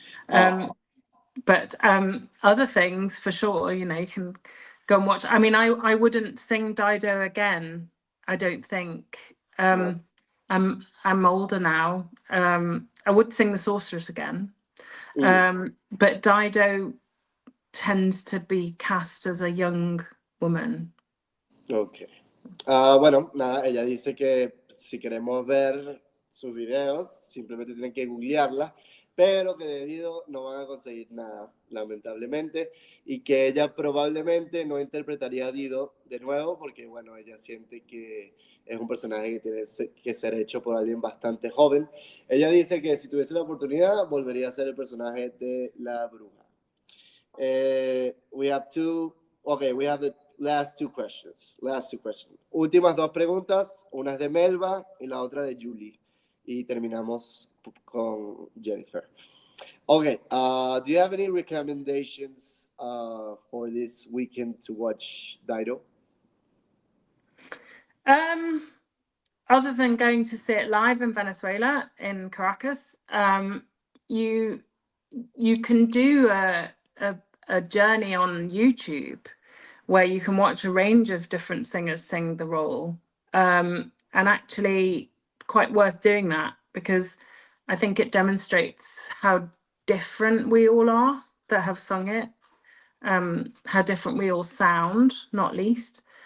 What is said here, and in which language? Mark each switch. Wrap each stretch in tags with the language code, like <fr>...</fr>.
<en>But other things for sure, you can go and watch. I mean, I wouldn't sing Dido again, I don't think. I'm older now. I would sing the Sorceress again. But Dido tends to be cast as a young woman. Ok.</en> <es>Bueno, nada, ella dice que si queremos ver sus videos, simplemente tienen que googlearla, pero que de Dido no van a conseguir nada, lamentablemente, y que ella probablemente no interpretaría a Dido de nuevo, porque, bueno, ella siente que es un personaje que tiene que ser hecho por alguien bastante joven. Ella dice que si tuviese la oportunidad, volvería a ser el personaje de la bruja.</es> <en>We have the last two questions.</en> <es>Últimas dos preguntas, una es de Melba y la otra de Julie. Y terminamos con Jennifer.</es> <en>Okay, do you have any recommendations for this weekend to watch Dido? Other than going to see it live in Venezuela, in Caracas, you can do a journey on YouTube where you can watch a range of different singers sing the role, and actually quite worth doing that, because I think it demonstrates how different we all are that have sung it, how different we all sound, not least.</en>